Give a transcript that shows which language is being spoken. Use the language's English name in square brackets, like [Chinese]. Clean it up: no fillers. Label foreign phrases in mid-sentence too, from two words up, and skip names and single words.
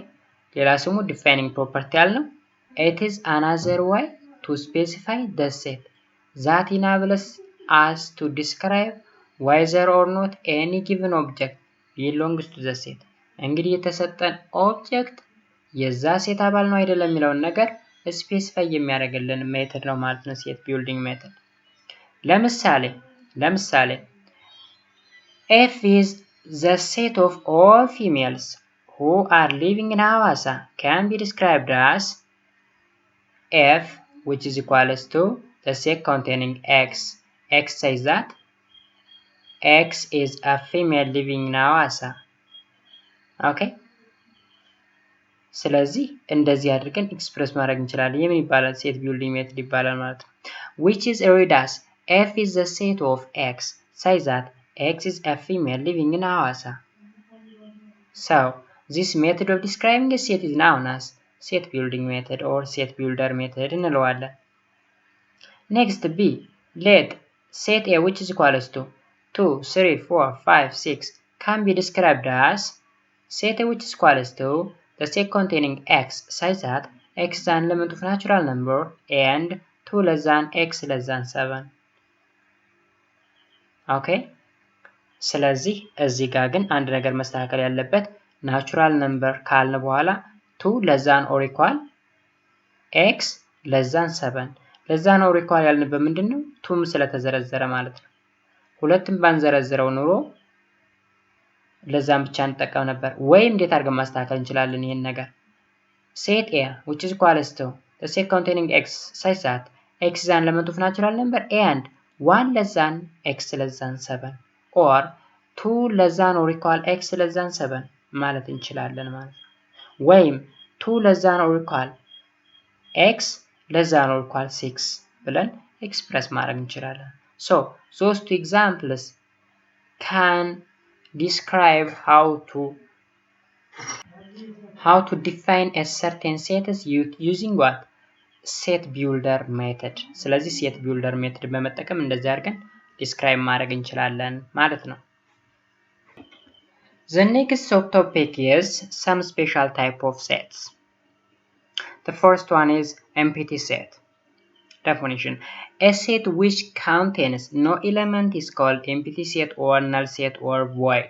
[Amharic] ሌላ ስሙ [English] defining property ያልነው it is another way to specify the set that enables us to describe whether or not any given object belongs to the set. [Amharic] እንግዲህ የተሰጠን ኦብጀክት የዛ ሴት አባል ነው አይደለም የሚለውን ነገር ስፔሲፋይ የሚያደርግልን ሜተድ ነው ማለት ነው [English] set building method። ለምሳሌ F is the set of all females who are living in Hawassa can be described as F which is equals to the set containing X. X says that X is a female living in Hawassa. Okay? [Amharic] ስለዚህ እንደዚህ አድርገን ኤክስፕረስ ማድረግ እንችላለን። የምን ይባላል? [English] set building method [Amharic] ይባላል ማለት ነው። [English] which is read as F is the set of X such that X is a female living in Hawassa. So, this method of describing a set is known as set building method or set builder method እንለዋለን። Next B, let set A which is equals to 2, 3, 4, 5, 6 can be described as set A which is equals to the set containing X such that X is an element of natural number and 2 less than X less than 7. Okay? [Amharic] ስለዚህ እዚህ ጋር ግን አንድ ነገር መስተካከል ያለበት [English] natural number [Amharic] ካልን በኋላ [English] 2 less than or equal X less than 7 less than or equal [Amharic] ያልንበት ምንድነው? 2ም ስለተዘረዘረ ማለት ነው። ሁለትም ባንዘረዝረው ኑሮ ለዛም ብቻ እንጠቀም ነበር። ወይ እንዴት አድርገን ማስተካከል እንችላለን ይሄን ነገር? [English] set A which is equals to the set containing X such that X is an element of natural number and 1 less than X less than 7 or 2 less than or equal X less than 7 [Amharic] ማለት እንችላለን ማለት ነው። [English] ወይም 2 less than or equal X less than or equal 6 [Amharic] ብለን ኤክስፕረስ ማድረግ እንችላለን። [English] So, those two examples can describe how to define a certain set using what? Set builder method. ስለዚህ set builder method [Amharic] በመጠቀም እንደዚህ አድርገን [English] describe [Amharic] ማድረግ እንችላለን ማለት ነው። [English] The next subtopic is some special type of sets. The first one is Mpt set. Definition: a set which contains no element is called Mpt set or null set or void.